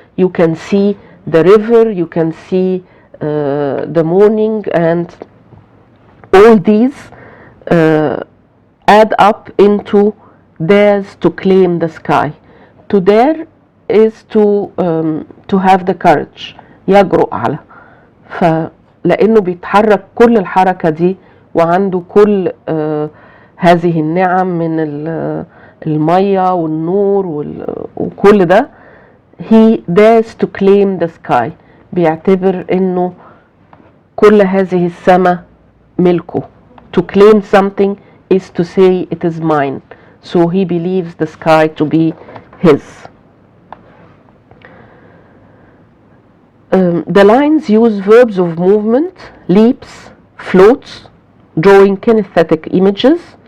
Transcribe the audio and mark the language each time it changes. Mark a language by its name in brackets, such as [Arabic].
[English] You can see the river, you can see the morning, and all these add up into dares to claim the sky. To dare is to have the courage، [Arabic] يجرؤ على. فلأنه بيتحرك كل الحركة دي وعنده كل هذه النعم من المية والنور وكل ده، [English] he dares to claim the sky. [Arabic] بيعتبر انه كل هذه السماء ملكه. [English] To claim something is to say it is mine. So he believes the sky to be his. The lines use verbs of movement, leaps, floats, drawing kinesthetic images.